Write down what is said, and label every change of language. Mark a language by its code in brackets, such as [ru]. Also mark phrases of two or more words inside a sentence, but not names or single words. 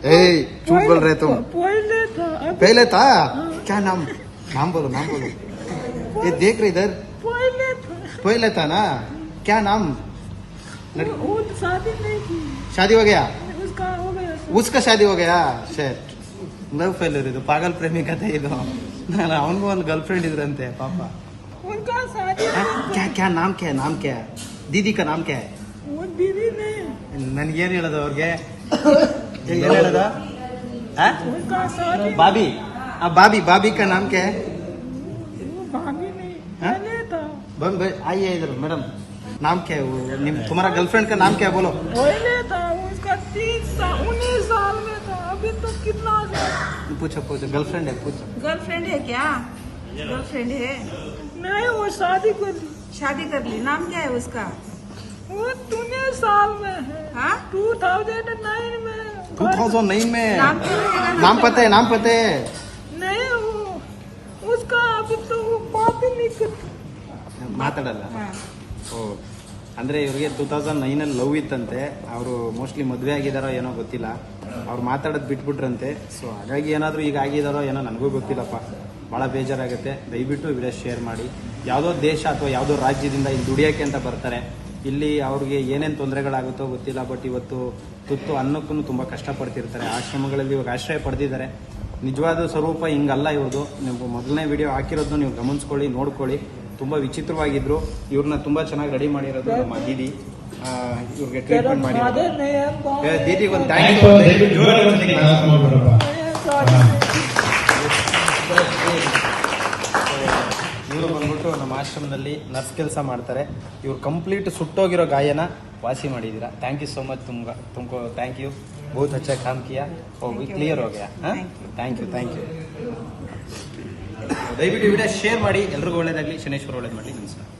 [hi] झूठ बोल रहे तुम. पहले था. अभी पहले था? क्या नाम? नाम बोलो. ये देख रहे इधर. पहले था ना? क्या नाम? वो शादी नहीं की. शादी हो गया? उसका हो गया. उसका शादी हो गया. [kn] ಶೇಟ್ [en] love failure [kn] ಇದು. ಪಾಗಲ್ ಪ್ರೇಮಿ ಕಥೆ ಇದು. ನಾನು ಅವನಿಗೂ ಒಂದು [en] girl friend [kn] ಇದ್ರಂತೆ ಪಾಪ. [hi] उनका शादी क्या नाम क्या है? दीदी का नाम क्या है? वो दीदी नहीं. [kn] ನನ್ಗೇನು ಹೇಳೋದು ಅವ್ರಿಗೆ? ಏನು ಹೇಳೋದು? [hi] उनका शादी बाबी का नाम क्या है? वो भाभी नहीं. हाँ? पहले था. आइए इधर मैडम. नाम क्या है वो? तुम्हारा गर्लफ्रेंड का नाम क्या है बोलो? पहले था. उसका 19 साल में था. अभी तो कितना साल. पूछो गर्लफ्रेंड है? पूछो. गर्लफ्रेंड है क्या? गर्लफ्रेंड है. नहीं, वो शादी कर ली. शादी कर ली. नाम क्या है उसका? वो 19 साल में है. हाँ? 2009 में. 2009 में. नाम क्या रहेगा? नाम पता है? नहीं, वो उसका अभी तो वो बात ही नहीं करती. [kn] ಮಾತಾಡಲ್ಲ. [hi] हाँ. [kn] ಓ ಅಂದರೆ ಇವ್ರಿಗೆ 2009 ಲವ್ ಇತ್ತಂತೆ. ಅವರು ಮೋಸ್ಟ್ಲಿ ಮದುವೆ ಆಗಿದಾರೋ ಏನೋ ಗೊತ್ತಿಲ್ಲ. ಅವ್ರು ಮಾತಾಡೋದು ಬಿಟ್ಬಿಟ್ರಂತೆ. ಸೊ ಹಾಗಾಗಿ ಏನಾದರೂ ಈಗ ಆಗಿದಾರೋ ಏನೋ ನನಗೂ ಗೊತ್ತಿಲ್ಲಪ್ಪ. ಭಾಳ ಬೇಜಾರಾಗುತ್ತೆ. ದಯವಿಟ್ಟು [en] video share [kn] ಮಾಡಿ. ಯಾವುದೋ ದೇಶ ಅಥವಾ ಯಾವುದೋ ರಾಜ್ಯದಿಂದ ಇಲ್ಲಿ ದುಡಿಯೋಕ್ಕೆ ಅಂತ ಬರ್ತಾರೆ. ಇಲ್ಲಿ ಅವ್ರಿಗೆ ಏನೇನು ತೊಂದರೆಗಳಾಗುತ್ತೋ ಗೊತ್ತಿಲ್ಲ. ಬಟ್ ಇವತ್ತು ತುತ್ತು ಅನ್ನಕ್ಕೂ ತುಂಬ ಕಷ್ಟಪಡ್ತಿರ್ತಾರೆ. ಆಶ್ರಮಗಳಲ್ಲಿ ಇವಾಗ ಆಶ್ರಯ ಪಡೆದಿದ್ದಾರೆ. ನಿಜವಾದ ಸ್ವರೂಪ ಹಿಂಗಲ್ಲ ಇವ್ರದ್ದು. ನೀವು ಮೊದಲನೇ ವಿಡಿಯೋ ಹಾಕಿರೋದನ್ನು ನೀವು ಗಮನಿಸ್ಕೊಳ್ಳಿ, ನೋಡ್ಕೊಳ್ಳಿ. ತುಂಬ ವಿಚಿತ್ರವಾಗಿದ್ರು. ಇವ್ರನ್ನ ತುಂಬ ಚೆನ್ನಾಗಿ ರೆಡಿ ಮಾಡಿರೋದು ನಮ್ಮ ದೀದಿ. ಇವ್ರಿಗೆ ಟ್ರೀಟ್ಮೆಂಟ್ ಮಾಡಿ. [hi] फादर नहीं है. गाँव [kn] ದೀದಿಗೆ ಒಂದು [en] thank you. [kn] ಇವರು ಬಂದ್ಬಿಟ್ಟು ನಮ್ಮ ಆಶ್ರಮದಲ್ಲಿ ನರ್ಸ್ ಕೆಲಸ ಮಾಡ್ತಾರೆ. ಇವ್ರು ಕಂಪ್ಲೀಟ್ ಸುಟ್ಟೋಗಿರೋ ಗಾಯನ ವಾಸಿ ಮಾಡಿದ್ದೀರಾ. [en] thank you so much. ತುಮको thank you. [hi] बहुत अच्छा काम किया. ಕ್ಲಿಯರ್ हो गया. [en] thank you. [kn] ದಯವಿಟ್ಟು [en] video share [kn] ಮಾಡಿ. ಎಲ್ರಿಗೂ ಒಳ್ಳೇದಾಗಲಿ. ಶನೇಶ್ವರ ಒಳ್ಳೇದು ಮಾಡಲಿ. ನಮಸ್ಕಾರ.